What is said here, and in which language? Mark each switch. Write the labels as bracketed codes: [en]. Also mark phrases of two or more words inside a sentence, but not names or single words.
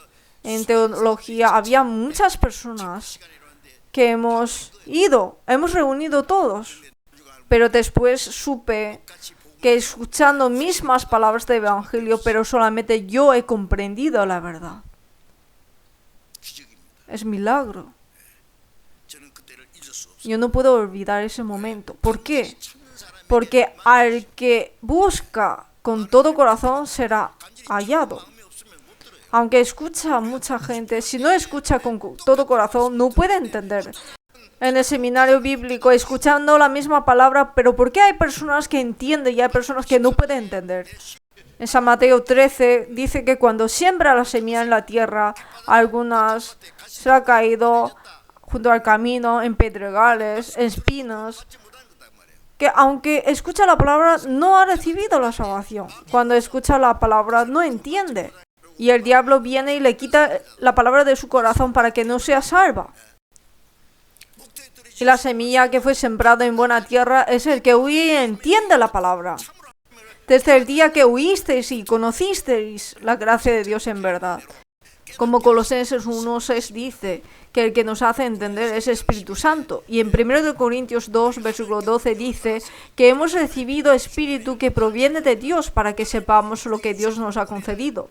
[es] En teología había muchas personas que hemos reunido todos. Pero después supe que escuchando mismas palabras de evangelio, pero solamente yo he comprendido la verdad. [ko] 기적입니다. [es] Es milagro. [ko] 저는 그때를 잊을 수 없어요. [es] Yo no puedo olvidar ese momento. ¿Por qué? Porque al que busca con todo corazón será hallado. [ko] 마음이 없으면 못 들어요. [es] Aunque escucha a mucha gente, si no escucha con todo corazón, no puede entender. En el seminario bíblico, escuchando la misma palabra, pero ¿por qué hay personas que entienden y hay personas que no pueden entender? En San Mateo 13 dice que cuando siembra la semilla en la tierra, algunas se ha caído junto al camino, en pedregales, en espinos, [ko] 받지 못한 거단 말이에요. [es] que aunque escucha la palabra no ha recibido la salvación. Cuando escucha la palabra no entiende. Y el diablo viene y le quita la palabra de su corazón para que no sea salva. [ko] 목표에 떨어지 [es] Y la semilla que fue sembrada en buena tierra es el que oye y entiende la palabra. Desde el día que oísteis y conocisteis la gracia de Dios en verdad. Como Colosenses 1:6 dice, que el que nos hace entender es el Espíritu Santo. Y en 1 Corintios 2, versículo 12 dice que hemos recibido Espíritu que proviene de Dios para que sepamos lo que Dios nos ha concedido.